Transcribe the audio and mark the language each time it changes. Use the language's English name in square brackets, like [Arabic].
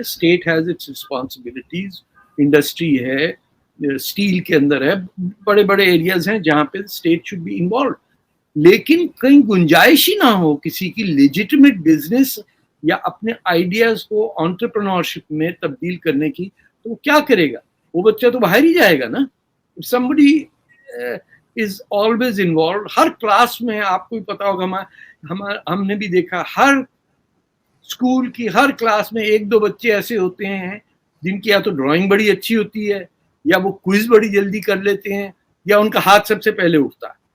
[English] State has its responsibilities. [Urdu] Industry ہے, steel کے اندر ہے, بڑے بڑے ایریاز ہیں جہاں پہ [English] State should be involved. [Urdu] لیکن کہیں گنجائش ہی نہ ہو کسی کی لیجیٹمیٹ بزنس یا اپنے آئیڈیاز کو انٹرپرنورشپ میں تبدیل کرنے کی, تو وہ کیا کرے گا؟ وہ بچہ تو باہر ہی جائے گا نا. [English] somebody is always involved. [Urdu] Hare class میں آپ کو پتا ہوگا, ہم نے بھی دیکھا, ہر اسکول کی ہر کلاس میں ایک دو بچے ایسے ہوتے ہیں جن کی یا تو ڈرائنگ بڑی اچھی ہوتی ہے, یا وہ کوئز بڑی جلدی کر لیتے ہیں, یا ان کا ہاتھ سب سے پہلے اٹھتا ہے.